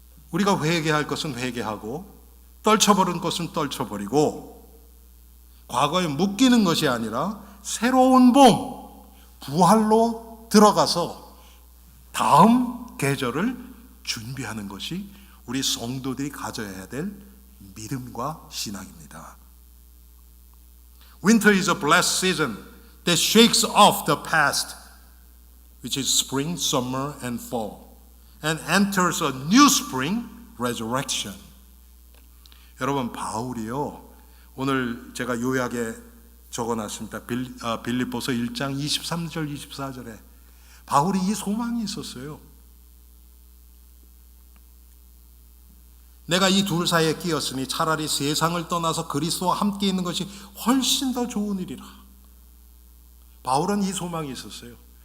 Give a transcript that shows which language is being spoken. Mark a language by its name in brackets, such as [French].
[Korean] 우리가 회개할 것은 회개하고 떨쳐버린 것은 떨쳐버리고 과거에 묶이는 것이 아니라 새로운 봄, 부활로 들어가서 다음 계절을 준비하는 것이 우리 성도들이 가져야 될 믿음과 신앙입니다. [English] Winter is a blessed season that shakes off the past, which is spring, summer, and fall, and enters a new spring, resurrection. [Korean] 여러분, 바울이요, 오늘 제가 요약에 적어놨습니다. 빌립보서 1장 23절 24절에 바울이 이 소망이 있었어요. 내가 이 둘 사이에 끼었으니 차라리 세상을 떠나서 그리스도와 함께 있는 것이 훨씬 더 좋은 일이라. 바울은 이 소망이 있었어요.